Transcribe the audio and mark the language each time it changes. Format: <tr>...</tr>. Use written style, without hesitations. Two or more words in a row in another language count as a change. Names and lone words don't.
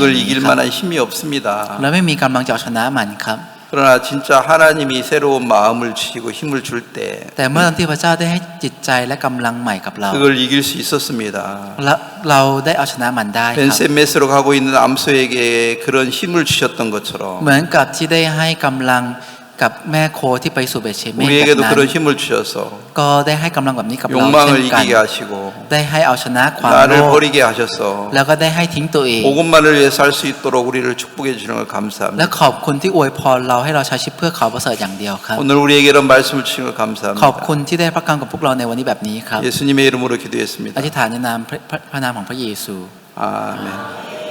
<ko>그걸 이길 만한 힘이 없습니다.</ko> <th>และไม่มีกำลังจะเอาชนะมันครับ</th> <ko>그러나 진짜 하나님이 새로운 마음을 주시고 힘을 줄 때</ko> <th>แต่เมื่อตอนที่พระเจ้าได้ให้จิตใจและกำลังใหม่กับเรา</th> <ko>그걸 이길 수 있었습니다.</ko> <th>และเราได้เอาชนะมันได้ครับ</th> <ko>벤세메스로 가고 있는 암소에게 그런 힘을 주셨던 것처럼</ko> <th>เหมือนกับที่ได้ให้กำลังกับแม่โคที่ไปสู่เบธเชเมสแบบ</th> <ko>우리에게도</ko> <th>นั้น</th> <ko>그런 힘을 주셔서</ko> <th>ก็ได้ให้กำลังแบบนี้กับเราเช่</th> <ko>욕망을</ko> <th>นกัน</th> <ko>이기게 하시고</ko> <th>ได้ให้เอาชนะความโล</th> <ko>나를</ko> <th>ภ</th> <ko>버리게 하셔서</ko> <th>แล้วก็ได้ให้ทิ้งตัวเอง</th> <ko>복음만을 위해 살 수 있도록 우리를 축복해 주시는 걸</ko> <th>และ</th> <ko>감사합니다.</ko> <th>ขอบคุณที่อวยพรเราให้เราใช้ชีวิตเพื่อเขาประเสริฐอย่างเดียวครับ</th> <ko>오늘 우리에게 이런 말씀을 주신 걸</ko> <th>ขอบ</th> <ko>감사합니다.</ko> <th>คุณที่ได้พระกำกับพวกเราในวันนี้แบบนี้ครับ</th> <ko>예수님의 이름으로</ko> <th>อ</th> <ko>기도했습니다.</ko> <th>ธิษฐานในนามพระนามของพระเยซู</th> <ko>아멘.</ko>